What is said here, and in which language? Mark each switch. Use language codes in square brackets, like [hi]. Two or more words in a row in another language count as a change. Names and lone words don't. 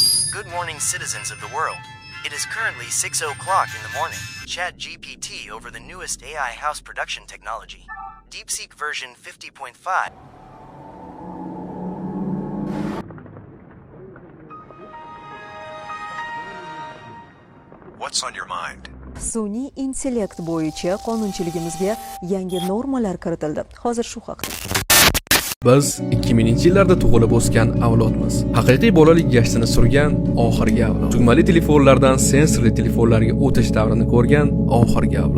[en] Good morning, citizens of the world. It is currently 6 o'clock in the morning. ChatGPT over the newest AI house production technology. DeepSeek version 50.5. What's on your mind? [uz] Sun'iy intellekt bo'yicha qonunchiligimizga yangi normalar kiritildi. Hozir shu haqida. Biz 2000-yillarda tug'ilib o'sgan avlodmiz. Haqiqiy bolalik gashtini surgan oxirgi avlod. Tugmali telefonlardan sensorli telefonlarga o'tish davrini ko'rgan oxirgi avlod.